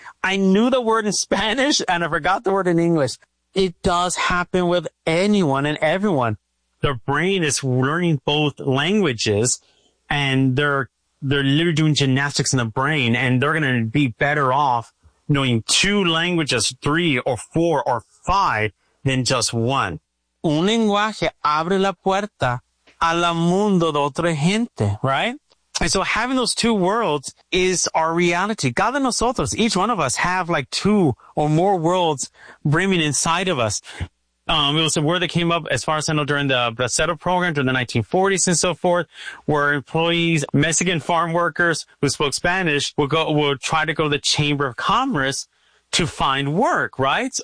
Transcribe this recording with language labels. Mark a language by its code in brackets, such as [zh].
[en] I knew the word in Spanish and I forgot the word in English. It does happen with anyone and everyone. Their brain is learning both languages and they're literally doing gymnastics in the brain, and they're going to be better off knowing two languages, three or four or five, than just one. [es] Un lenguaje abre la puerta al mundo de otra gente, [en] right? And so having those two worlds is our reality. [es] Cada nosotros, [en] each one of us, have like two or more worlds brimming inside of us. It was a word that came up, as far as I know, during the Bracero program, during the 1940s and so forth, where employees, Mexican farm workers who spoke Spanish, would try to go to the Chamber of Commerce to find work, right?